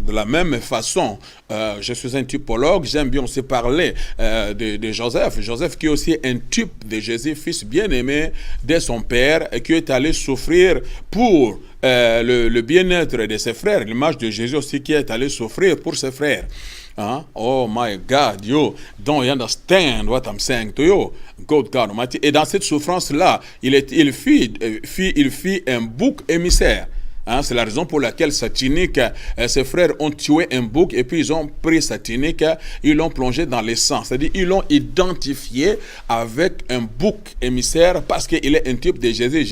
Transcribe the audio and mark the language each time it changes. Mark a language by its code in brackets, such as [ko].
[fr] De la même façon, je suis un typologue, j'aime bien aussi parler de Joseph. Joseph qui est aussi un type de Jésus, fils bien-aimé de son père, et qui est allé souffrir pour le bien-être de ses frères. L'image de Jésus aussi qui est allé souffrir pour ses frères. Hein? [en] Oh my God, you don't understand what I'm saying to you. God Almighty. [fr] Et dans cette souffrance-là, il fit un bouc émissaire. Hein, c'est la raison pour laquelle sa tunique, ses frères ont tué un bouc et puis ils ont pris sa tunique, ils l'ont plongé dans le sang. C'est-à-dire ils l'ont identifié avec un bouc émissaire parce qu'il est un type de Jésus.